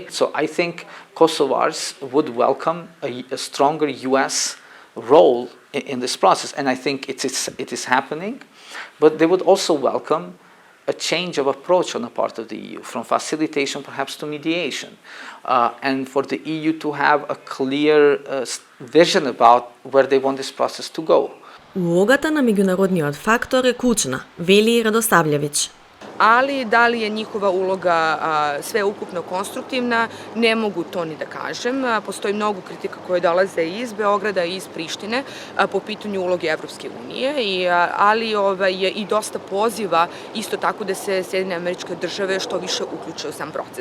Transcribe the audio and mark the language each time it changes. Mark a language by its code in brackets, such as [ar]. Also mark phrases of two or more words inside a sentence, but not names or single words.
[en] So I think Kosovars would welcome a stronger US role in this process, and I think it is happening, but they would also welcome a change of approach on the part of the EU, from facilitation perhaps to mediation, and for the EU to have a clear vision about where they want this process to go. [mk] Улогата на меѓународниот фактор е клучна, вели Радосављевиќ. [sr] Ali da li je njihova uloga sveukupno konstruktivna, ne mogu to ni da kažem. Postoji mnogo kritika koje dolaze iz Beograda i iz Prištine po pitanju uloge Evropske unije, ali je i dosta poziva isto tako da se Sjedinjene Američke Države što više uključe u sam proces.